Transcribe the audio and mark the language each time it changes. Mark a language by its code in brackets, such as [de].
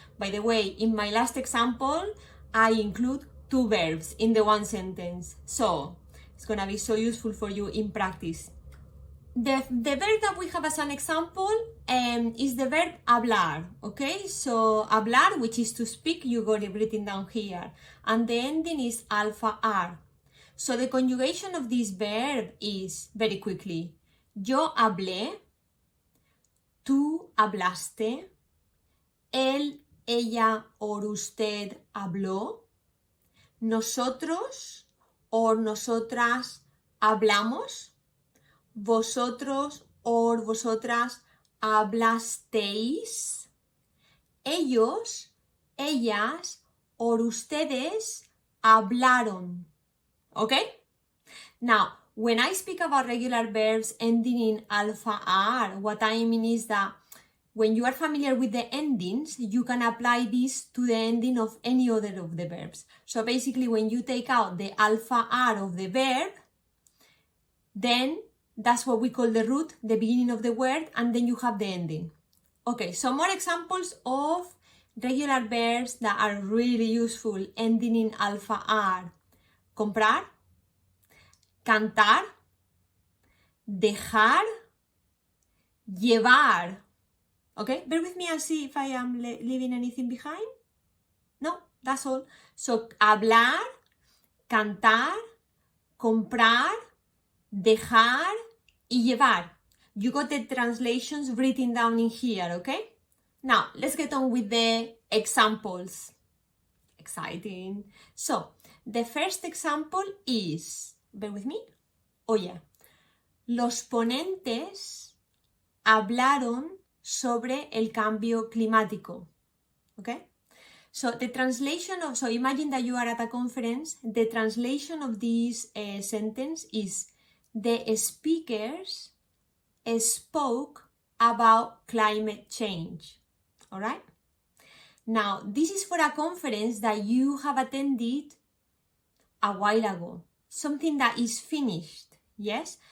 [en] By the way, in my last example, I include 2 verbs in the one sentence. So, it's gonna be so useful for you in practice. The verb that we have as an example is the verb hablar, okay? So hablar, which is to speak, you got it written down here. And the ending is alpha R. So the conjugation of this verb is, very quickly, [es] yo hablé, tú hablaste, él, ella or usted habló, nosotros o nosotras hablamos, vosotros o vosotras hablasteis, ellos, ellas o ustedes hablaron. [en] Okay? Now, when I speak about regular verbs ending in alpha R, what I mean is that when you are familiar with the endings, you can apply this to the ending of any other of the verbs. So basically, when you take out the alpha R of the verb, then that's what we call the root, the beginning of the word, and then you have the ending. Okay, so more examples of regular verbs that are really useful ending in alpha R. [es] Comprar, cantar, dejar, llevar. [en] Okay, bear with me and see if I am leaving anything behind. No, that's all. [es] So, hablar, cantar, comprar, dejar y llevar. [en] You got the translations written down in here, okay? Now, let's get on with the examples. Exciting. So, the first example is, bear with me. Oh yeah. [es] Los ponentes hablaron sobre el cambio climático. [en] Okay? So the translation of, so imagine that you are at a conference, the translation of this sentence is the speakers spoke about climate change. All right? Now, this is for a conference that you have attended a while ago, something that is finished, yes?